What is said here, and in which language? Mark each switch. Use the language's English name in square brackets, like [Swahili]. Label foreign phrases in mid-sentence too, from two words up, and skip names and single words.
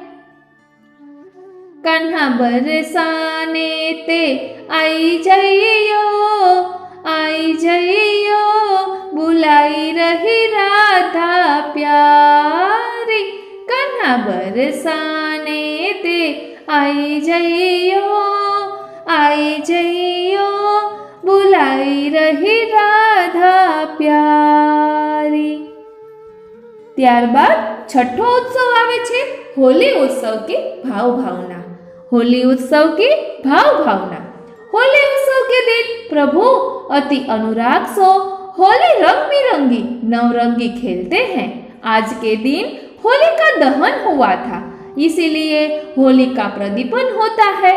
[Braj] कान्हा बरसाने ते आई जइयो बुलाई रही राधा प्यारी, कान्हा बरसाने ते आई जइयो बुलाई रही राधा प्यारी। [Gujarati] ત્યારબાદ છઠ્ઠો ઉત્સવ આવે છે હોલી [Hindi] उत्सव की भाव भावना। होली उत्सव की भाव भावना। होली उत्सव के दिन प्रभु अति अनुराग सो होली रंग बिरंगी नवरंगी खेलते हैं। आज के दिन होली का दहन हुआ था, इसीलिए होली का प्रदीपन होता है।